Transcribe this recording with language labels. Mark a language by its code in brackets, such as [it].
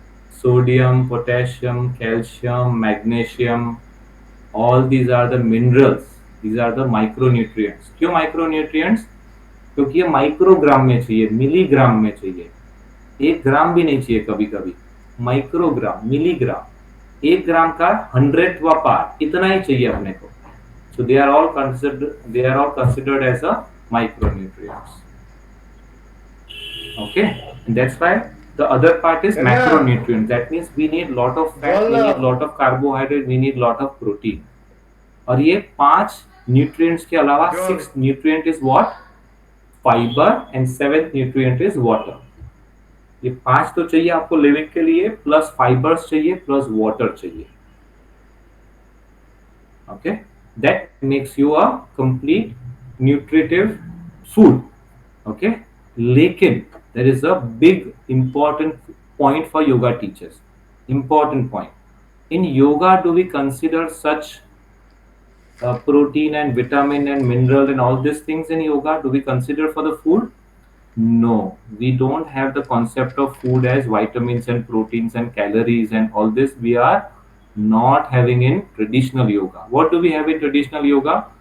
[en] Sodium, potassium, calcium, magnesium, all these are the minerals, these are the micronutrients। [hi] क्यों micronutrients? क्योंकि ये microgram में चाहिए, मिलीग्राम में चाहिए, 1 ग्राम भी नहीं चाहिए कभी कभी, माइक्रोग्राम, मिलीग्राम, 1 ग्राम का 100वां पार्ट, इतना ही चाहिए अपने को। [en] So they are all considered as a micronutrients। Okay, and that's why the other part is Yeah. macronutrients। That means we need lot of fat, we need lot of carbohydrate, we need lot of protein। [hi] और ये 5 nutrients के अलावा [en] Yeah. 6th nutrient is what? Fiber, and 7th nutrient is water। [hi] ये 5 तो चाहिए आपको living के लिए, प्लस फाइबर्स चाहिए, प्लस वाटर चाहिए। [en] Okay, that makes you a complete nutritive food. Okay, लेकिन there is a big important point for yoga teachers, important point. In yoga do we consider such protein and vitamin and mineral and all these things in yoga? Do we consider for the food? No, we don't have the concept of food as vitamins and proteins and calories and all this. We are not having in traditional yoga। What do we have in traditional yoga?